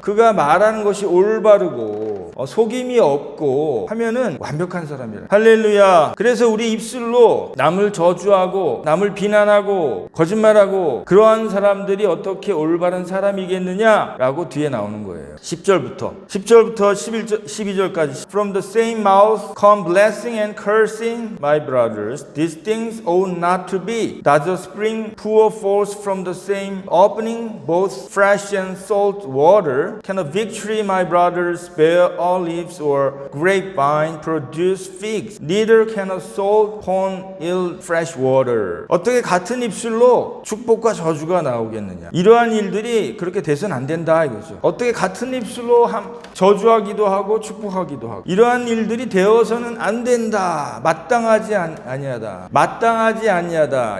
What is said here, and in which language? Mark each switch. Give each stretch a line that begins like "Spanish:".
Korean: 그가 말하는 것이 올바르고 속임이 없고 하면은 완벽한 사람이라. 할렐루야. 그래서 우리 입술로 남을 저주하고 남을 비난하고 거짓말하고 그러한 사람들이 어떻게 올바른 사람이겠느냐라고 뒤에 나오는 거예요. 10절부터 12절까지
English: From the same mouth come blessing and cursing, my brothers. These things ought not to be. Does a spring pour forth from the same opening both fresh and salt water? Can a fig tree, my brothers, bear olives, or grapevine produce figs? Neither can a salt pond yield fresh water.
Korean: 어떻게 같은 입술로 축복과 저주가 나오겠느냐? 이러한 일들이 그렇게 돼서는 안 된다 이거죠. 어떻게 같은 입술로 저주하기도 하고 축복하기도 하고 이러한 일들이 되어서는 안 된다. 마땅하지 아니하다. 마땅하지 아니하다.